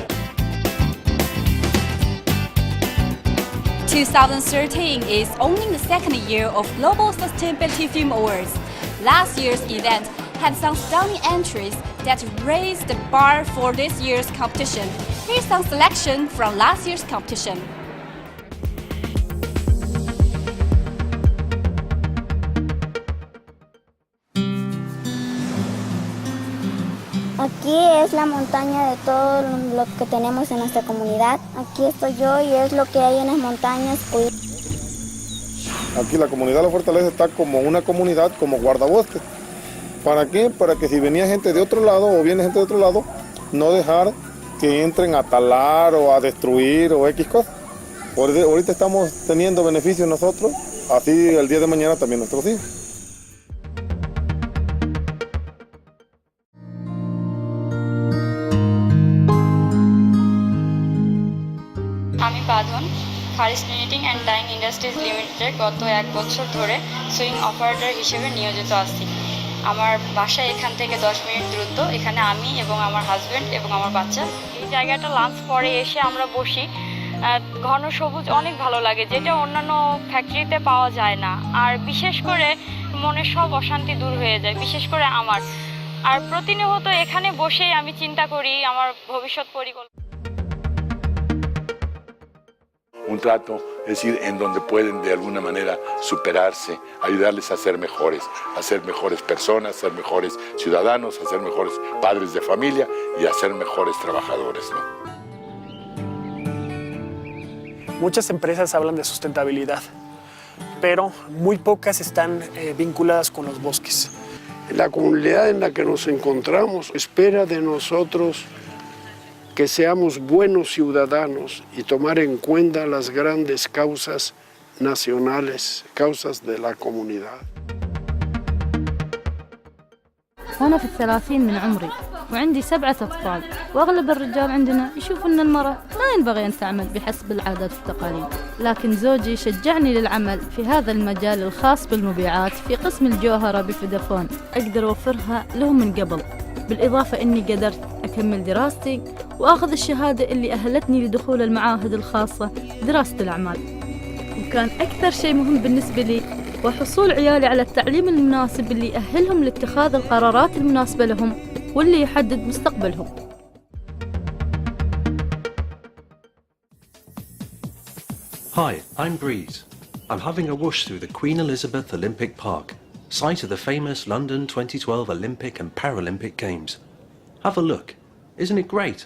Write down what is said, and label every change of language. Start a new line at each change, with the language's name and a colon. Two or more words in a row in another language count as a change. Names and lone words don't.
English: 2013 is only the second year of Global Sustainability Film Awards. Last year's event had some stunning entries that raised the bar for this year's competition. Here's some selection from last year's competition.
Spanish: Aquí es la montaña de todo lo que tenemos en nuestra comunidad. Aquí estoy yo y es lo que hay en las montañas. Aquí la comunidad La Fortaleza está como una comunidad, como guardabosques. ¿Para qué? Para que si venía gente de otro lado o viene gente de otro lado, no dejar que entren a talar o a destruir o X cosas. Ahorita estamos teniendo beneficios nosotros, así el día de mañana también nuestros hijos.
Bangla: আমি বাঁধন ফারিস নিটিং অ্যান্ড ডাইং ইন্ডাস্ট্রিজ লিমিটেডে গত 1 বছর ধরে
English: sewing operator
Bangla: হিসেবে নিয়োজিত আছি। আমার বাসা এখান থেকে 10 মিনিট দূরত্ব। এখানে আমি এবং আমার হাজব্যান্ড এবং আমার বাচ্চা। এই জায়গাটা লাঞ্চ পরে এসে আমরা বসি, ঘন সবুজ অনেক ভালো লাগে, যেটা অন্যান্য ফ্যাক্টরিতে পাওয়া যায় না। আর বিশেষ করে মনের সব অশান্তি দূর হয়ে যায়, বিশেষ করে আমার। আর প্রতিনিয়ত এখানে বসেই আমি চিন্তা করি আমার ভবিষ্যৎ পরিকল্পনা।
Spanish: Un trato, es decir, en donde pueden de alguna manera superarse, ayudarles a ser mejores personas, a ser mejores ciudadanos, a ser mejores padres de familia y a ser mejores trabajadores, ¿no? Muchas empresas hablan de sustentabilidad, pero muy pocas están vinculadas con los bosques. La comunidad en la que nos encontramos espera de nosotros que seamos buenos ciudadanos y tomar en cuenta las grandes causas nacionales, causas de la comunidad.
Arabic: وأنا في 30 من عمري وعندي 7 أطفال، وأغلب الرجال عندنا يشوف أن المرأة ما ينبغي أن تعمل بحسب العادات والتقاليد، لكن زوجي شجعني للعمل في هذا المجال الخاص بالمبيعات في قسم الجوهرة بفودافون. أقدر أوفرها لهم من قبل بالإضافة أني قدرت أكمل دراستي وأخذ الشهادة اللي أهلتني لدخول المعاهد الخاصة دراسة الأعمال. وكان أكثر شيء مهم بالنسبة لي وحصول عيالي على التعليم المناسب اللي يأهلهم لاتخاذ القرارات المناسبة لهم واللي يحدد مستقبلهم.
English: Hi, I'm Breeze. I'm having a whoosh through the Queen Elizabeth Olympic Park, site of the famous London 2012 Olympic and Paralympic Games. Have a look. Isn't it great?